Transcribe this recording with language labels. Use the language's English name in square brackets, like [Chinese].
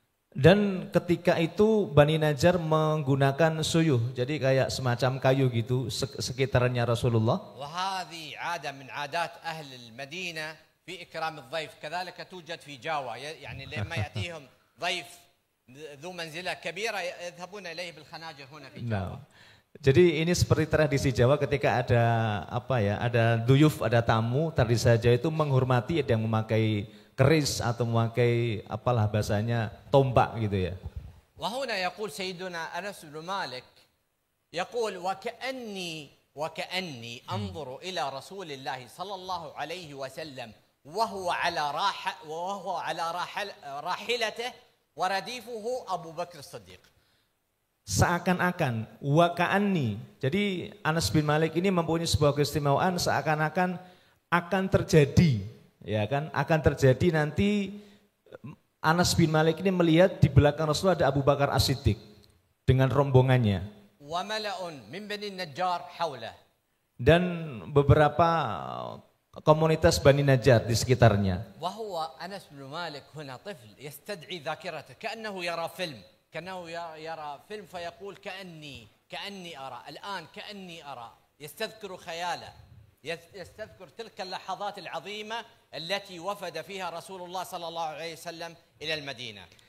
[Indonesian] Dan ketika itu Bani Najar menggunakan suyuh, jadi kayak semacam kayu gitu sekitarnya Rasulullah. [Arabic] وهذه عادة من عادات أهل المدينة في إكرام الضيف كذلك توجد في جاوا يعني لما يأتيهم ضيف ذو منزلة كبيرة يذهبون إليه بالخناجر هنا في جاوا. [Indonesian] Jadi ini seperti tradisi Jawa ketika ada duyuf, ada tamu, tradisi saja itu menghormati, ada yang memakai keris atau memakai bahasanya tombak gitu ya. [Arabic] وهنا يقول سيدنا أنس بن مالك يقول وكأني أنظر إلى رسول الله صلى الله عليه وسلم وهو على راحلته ورديفه أبو بكر الصديق. [Indonesian] Seakan-akan waka'anni. Jadi Anas bin Malik ini mempunyai sebuah keistimewaan, seakan-akan akan terjadi, ya kan? Akan terjadi nanti Anas bin Malik ini melihat di belakang Rasulullah ada Abu Bakar As-Siddiq dengan rombongannya. [Arabic] Wa mala'un min Bani Najjar haulah. [Indonesian] Dan beberapa komunitas Bani Najjar di sekitarnya. [Arabic] Wa huwa Anas bin Malik huna طفل يستدعي ذاكرته كأنه يرى فيلم. كأنه يرى فيلم فيقول كأني أرى الآن كأني أرى يستذكر خياله يستذكر تلك اللحظات العظيمة التي وفد فيها رسول الله صلى الله عليه وسلم إلى المدينة.